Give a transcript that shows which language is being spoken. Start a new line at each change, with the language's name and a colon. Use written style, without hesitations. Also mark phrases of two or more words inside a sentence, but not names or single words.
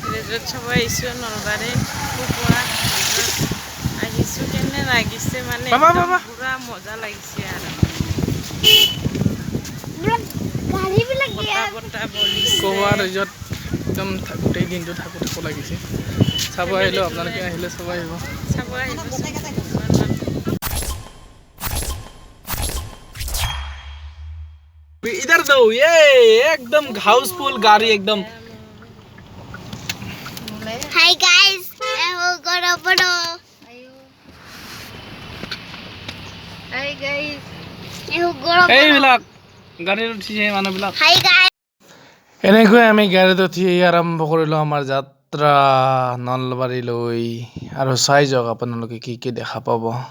Assamese: ৰিজৰ্ট চাব আহিছোঁ নলবাৰী কোকোৱা আহিছোঁ কেনে লাগিছে মানে পুৰা মজা লাগিছে আৰু বতা বলিছে কোকোৱা ৰিজৰ্ট একদম গোটেই দিনটো থাকো লাগিছে চাব আহিলোঁ আপোনালোকে আহিলে চাব আহিব
Hindi: इधर दो ये एकदम हाउसफुल गाड़ी एकदम
English: hi guys
Hindi: मैं हूं गौरव
English: hi guys
Hindi: मैं हूं गौरव
Assamese: এই বিলাক গাড়ীত উঠিছে মানুহ বিলাক
English: hi guys
Assamese: এনেকৈ আমি গাড়ীত উঠি আৰম্ভ কৰিলোঁ আমাৰ যাত্ৰা নলবাৰীলৈ আৰু চাই যাওক আপোনালোকে কি কি দেখা পাব